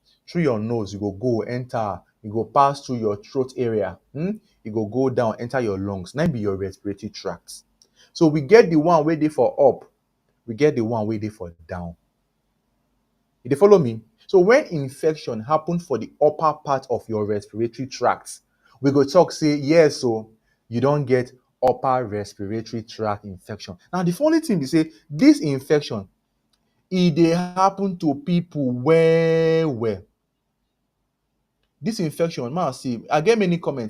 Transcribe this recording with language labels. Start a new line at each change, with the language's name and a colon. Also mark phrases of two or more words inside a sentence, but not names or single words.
Nigerian Pidgin: Through your nose, you go enter, you go pass through your throat area. You go down, enter your lungs. Now be your respiratory tract. So we get the one way dey for up, we get the one way dey for down. You dey follow me? So when infection happen for the upper part of your respiratory tract, we go talk say yes, so you don't get upper respiratory tract infection. Now the funny thing is say this infection dey happen to people well. This infection, man, see, I get many comments.